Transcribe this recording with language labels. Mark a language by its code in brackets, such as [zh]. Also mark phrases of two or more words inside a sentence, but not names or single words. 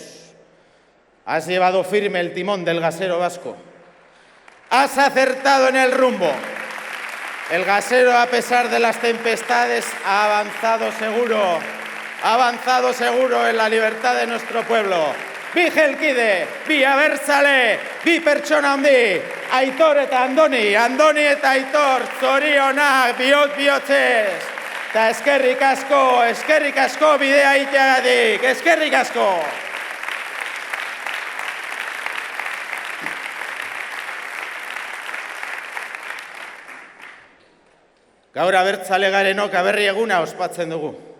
[es] Has llevado firme el timón del gasero vasco. Has acertado en el rumbo. El gasero, a pesar de las tempestades, ha avanzado seguro en la libertad de nuestro pueblo. [eu] Bi Jelkide, bi abertzale, bi pertsona handi, Aitor eta Andoni, Andoni eta Aitor, zorionak, bihotzez. Eta eskerrik asko bidea iteagatik, eskerrik asko. Gaur abertzale garenok aberri eguna ospatzen dugu.